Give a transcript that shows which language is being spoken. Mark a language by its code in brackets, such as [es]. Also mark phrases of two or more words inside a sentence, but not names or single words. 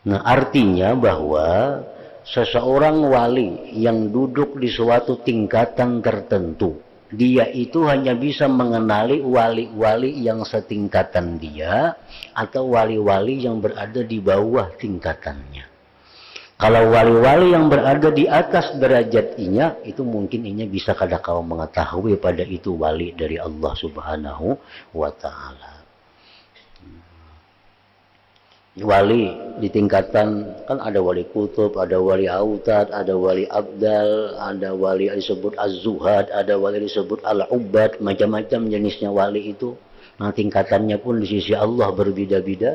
[id] Nah, artinya bahwa seseorang wali yang duduk di suatu tingkatan tertentu, dia itu hanya bisa mengenali wali-wali yang setingkatan dia atau wali-wali yang berada di bawah tingkatannya. [bjn] Kalau wali-wali yang berada di atas derajat inya, itu mungkin inya bisa kadang-kala mengetahui pada itu wali dari Allah [ar] سبحانه وتعالى. [id] Wali di tingkatan, kan ada wali kutub, ada wali autad, ada wali abdal, ada wali disebut az-zuhad, ada wali disebut al-ubad, macam-macam jenisnya wali itu. Nah, tingkatannya pun di sisi Allah berbeda-beda.